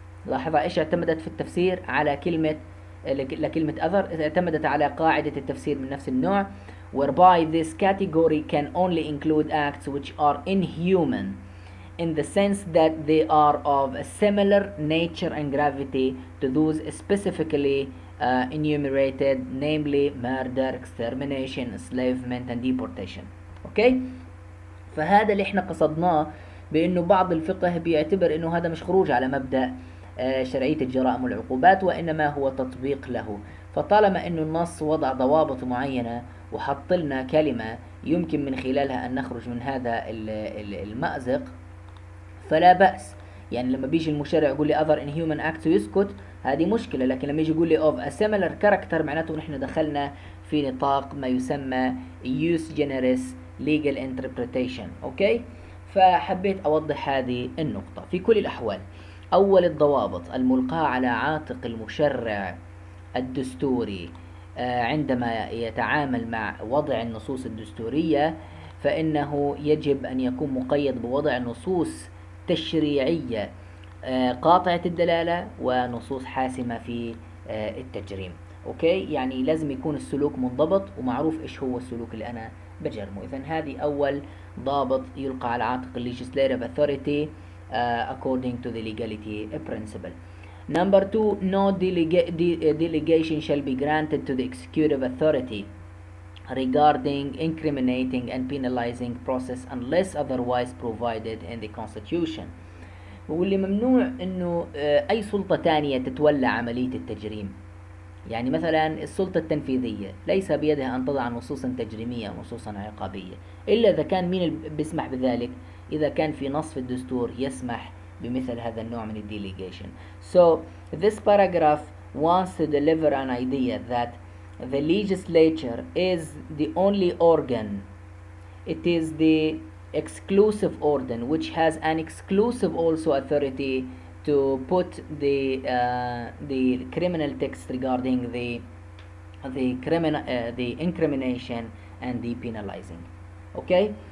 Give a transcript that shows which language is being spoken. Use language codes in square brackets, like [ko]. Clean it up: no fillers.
[ar] لاحظ ايش اعتمدت في التفسير على كلمة لكلمة other، اعتمدت على قاعدة التفسير من نفس النوع [en] whereby this category can only include acts which are inhuman in the sense that they are of a similar nature and gravity to those specifically enumerated, namely murder, extermination, enslavement and deportation. [ar] اوكي؟ فهذا اللي احنا قصدناه بانه بعض الفقه بيعتبر انه هذا مش خروج على مبدأ شرعية الجرائم والعقوبات، وإنما هو تطبيق له. فطالما أنه النص وضع ضوابط معينة وحط لنا كلمة يمكن من خلالها أن نخرج من هذا المأزق فلا بأس. يعني لما بيجي المشرع يقول لي [en] other inhuman acts [ar] ويسكت، هذه مشكلة، لكن لما يجي يقول لي [en] of a similar character [ar] معناته نحن دخلنا في نطاق ما يسمى [en] use generis legal interpretation. [ar] أوكي؟ فحبيت أوضح هذه النقطة. في كل الأحوال، أول الضوابط الملقاة على عاتق المشرع الدستوري عندما يتعامل مع وضع النصوص الدستورية، فإنه يجب أن يكون مقيد بوضع نصوص تشريعية قاطعة الدلالة ونصوص حاسمة في التجريم. أوكي؟ يعني لازم يكون السلوك منضبط ومعروف إيش هو السلوك اللي أنا بجرمه. إذن هذه أول ضابط يلقى على عاتق [en] legislative authority according to the legality principle. Number 2, no delegation shall be granted to the executive authority regarding incriminating and penalizing process unless otherwise provided in the constitution. [ar] واللي ممنوع انه اي سلطة تانية تتولى عملية التجريم. يعني مثلا السلطة التنفيذية ليس بيدها ان تضع نصوصا تجريمية ونصوصا عقابية الا اذا كان مين بيسمح بذلك، إذا كان في نص في الدستور يسمح بمثل هذا النوع من delegation. [en] So this paragraph wants to deliver an idea that the legislature is the only organ. It is the exclusive organ which has an exclusive also authority to put the criminal text regarding the incrimination and the penalizing. Okay?